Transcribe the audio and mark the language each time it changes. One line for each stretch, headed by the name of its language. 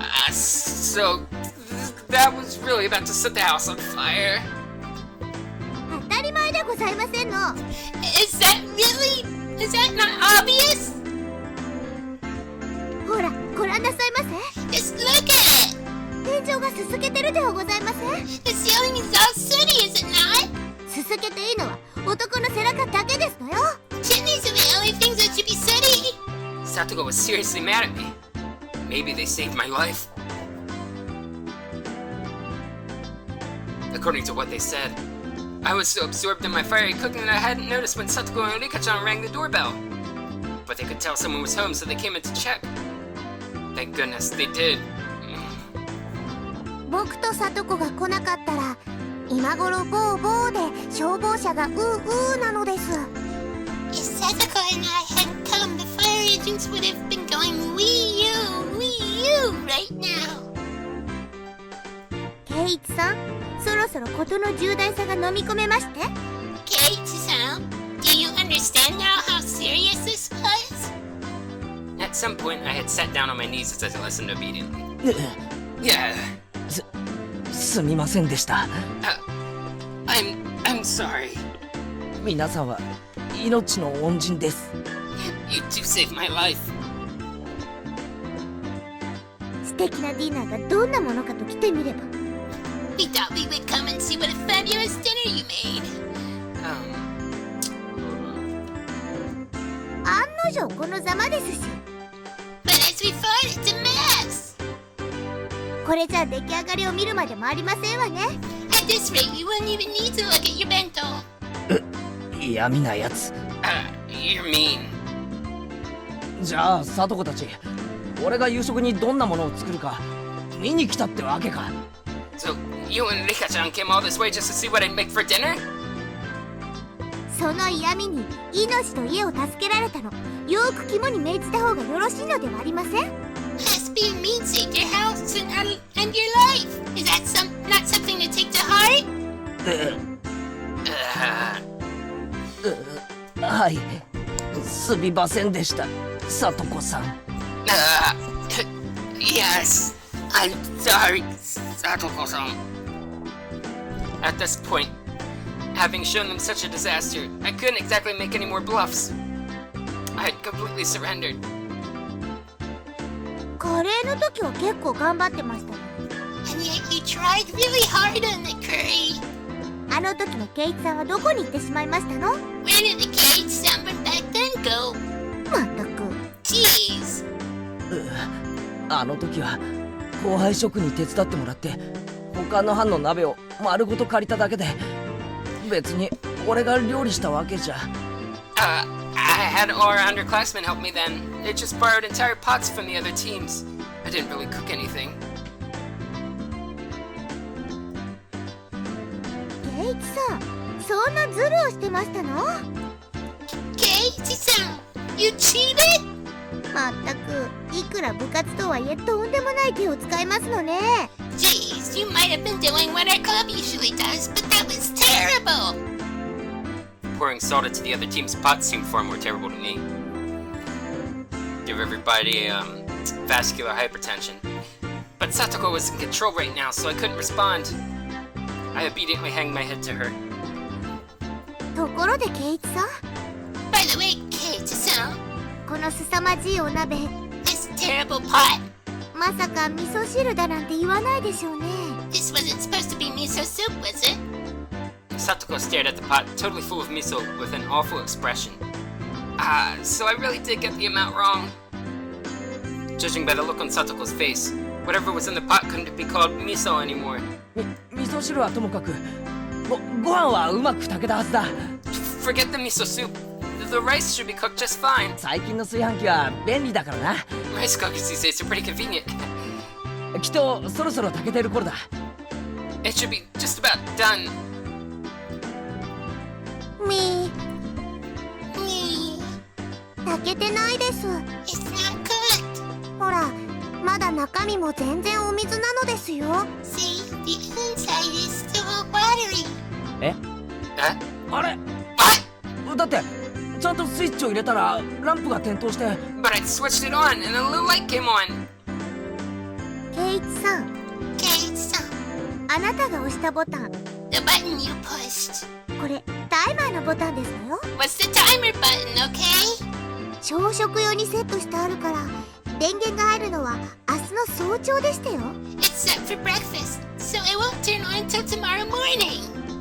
English: So that was really about to set the house on fire.
Japanese: 当たり前でございませんの。
English: Is that not obvious?
Japanese: ほら、ご覧なさいませ。
English: Just look at it.
Japanese: 天井がすすけてるではございません。
English: The ceiling is all sooty, is it not?
Japanese: すすけていいのは男の背中だけですのよ。
English: Chimneys are the only things that should be sooty. Satoko was seriously mad at me. Maybe they saved my life. According to what they said, I was so absorbed in my fiery cooking that I hadn't noticed when Satoko and Rika-chan rang the doorbell. But they could tell someone was home, so they came in to check. Thank goodness they did.
Japanese: 僕とサトコが来なかったら今頃ボーボーで消防車がうーなのです。
English: If Satoko and I hadn't come, the fire engines would have been going wee-oo right now.
Japanese: ケイイチさん、そろそろ事の重大さが飲み込めまして。
English: Kei-Y-san, do you understand now how serious this was? At some point, I had sat down on my knees as I listened obediently. Yeah,
Japanese: すみませんでした。
English: I'm sorry.
Japanese: 皆さんは命の恩人です。
English: You two saved my life.
Japanese: 素敵なディナーがどんなものかと来てみれば。
English: We thought we would come and see what a fabulous dinner you made.
Japanese: 案の定このざまですし。
English: But as we thought, it's a mess.
Japanese: これじゃ出来上がりを見るまでもありませんわね。
English: At this rate, we wouldn't even need to look at your bento.
Japanese: 嫌味なやつ。
English: You're mean.
Japanese: じゃあサトコたち、俺が夕食にどんなものを作るか見に来たってわけか。
English: So, you and Rika-chan came all this way just to see what I'd make for dinner?
Japanese: その嫌味に命と家を助けられたの、よく肝に銘じた方がよろしいのではありません？
English: Us being mean saved your house and your life. Is that not something to take to heart?
Japanese: はい、すみませんでした、サトコさん。
English: Yes, I'm sorry, Satoko-san. At this point, having shown them such a disaster, I couldn't exactly make any more bluffs. I had completely surrendered.
Japanese: カレーの時は結構頑張ってましたね。
English: And yet you tried really hard on the curry.
Japanese: あの時のケイイチさんはどこに行ってしまいましたの？
English: Where did the Kei-Y-san from back then go?
Japanese: まったく。
English: Jeez.
Japanese: あの時は後輩職に手伝ってもらって他の班の鍋を丸ごと借りただけで、別に俺が料理したわけじゃ。
English: I had all our underclassmen help me then. They just borrowed entire pots from the other teams. I didn't really cook anything.
Japanese: ケイイチさん、そんなズルをしてましたの？
English: Kei-Y-san, you cheated?
Japanese: まったく、いくら部活とはいえとんでもない手を使いますのね。
English: Jeez, you might have been doing what our club usually does, but that was terrible. Pouring salt into the other team's pots seemed far more terrible to me. Give everybody, vascular hypertension. But Satoko was in control right now, so I couldn't respond. I obediently hanged my head to her.
Japanese: ところでケイイチさん、
English: By the way, Kei-Y-san,
Japanese: この凄まじいお鍋、
English: this terrible pot.
Japanese: まさか味噌汁だなんて言わないでしょうね。
English: This wasn't supposed to be miso soup, was it? Satoko stared at the pot, totally full of miso, with an awful expression. So I really did get the amount wrong. Judging by the look on Satoko's face, whatever was in the pot couldn't be called miso anymore.
Japanese: 味噌汁はともかく、ご飯はうまく炊けたはずだ。
English: Forget the miso soup. The rice should be cooked just fine.
Japanese: 最近の炊飯器は便利だからな。
English: Rice cookers these days are pretty convenient.
Japanese: きっとそろそろ炊けてる頃だ。
English: It should be just about done.
Japanese: みー、
English: Me.
Japanese: 炊けてないです。
English: It's not cooked.
Japanese: ほら、まだ中身も全然お水なのですよ。
English: See, the inside is still watery.
Japanese: え？
English: Huh?
Japanese: あれ？
English: What?
Japanese: だってちゃんとスイッチを入れたらランプが点灯して。
English: But I switched it on and a little light came on.
Japanese: ケイイチさん、
English: Kei-san,
Japanese: あなたが押したボタン、
English: the button you pushed
Japanese: これタイマーのボタンですのよ。
English: was the timer button, okay?
Japanese: 朝食用にセットしてあるから、電源が入るのは明日の早朝でしたよ。
English: It's set for breakfast, so it won't turn on until tomorrow morning.